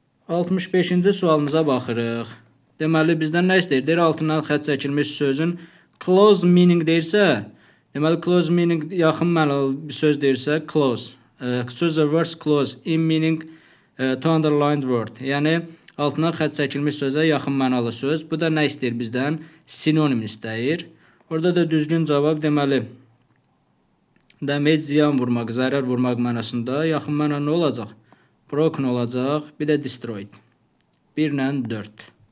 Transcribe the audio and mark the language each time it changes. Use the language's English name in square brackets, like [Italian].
[Azerbaijani] Altmış 65-ci sualımıza baxırıq. Deməli bizdən nə istəyir? Deyir altından xətt çəkilmiş sözün close meaning deyirsə, deməli close meaning yaxın mənalı bir söz deyirsə close. [English] Choose the words close in meaning to underlined word. [Azerbaijani] Yəni altından xətt çəkilmiş sözə yaxın mənalı söz. Bu da nə istəyir bizdən? Sinonim istəyir. Orada da düzgün cavab deməli damage ziyan vurmaq, zərər vurmaq mənasında yaxın məna nə olacaq? Broken olacaq. Bir də destroyed. 1 ilə 4.